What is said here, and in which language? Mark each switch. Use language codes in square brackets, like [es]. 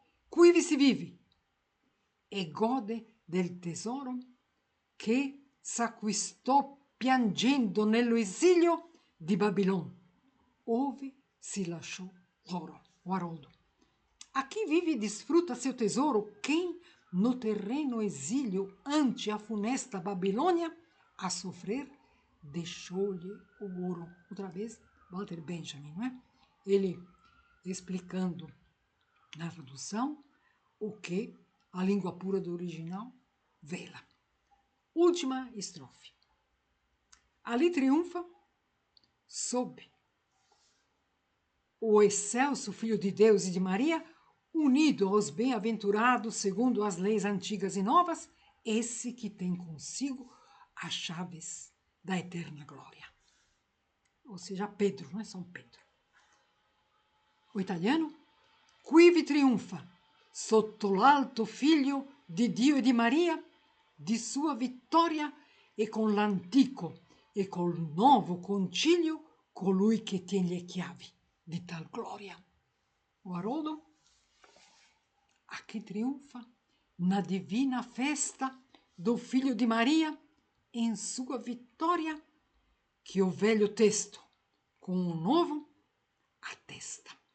[it] Quivi si vive e gode del tesoro che s'acquistò piangendo nello esilio di Babilon, ove si lasciò l'oro. [pt] O Haroldo. Aqui vive e desfruta seu tesouro quem, no terreno exílio ante a funesta Babilônia, a sofrer, deixou-lhe o ouro. Outra vez, Walter Benjamin, não é? Ele explicando na tradução o que a língua pura do original vela. Última estrofe. Ali triunfa, sob o excelso Filho de Deus e de Maria, unido aos bem-aventurados segundo as leis antigas e novas, esse que tem consigo as chaves da eterna glória. Ou seja, Pedro, não é São Pedro. O italiano, [it] quivi triunfa, sotto l'alto Figlio di Dio e di Maria, di sua vittoria e con l'antico e col nuovo concilio colui che tiene le chiavi di tal glória. [pt] O Haroldo, aqui triunfa na divina festa do Filho de Maria, em sua vitória, que o velho texto com o novo atesta.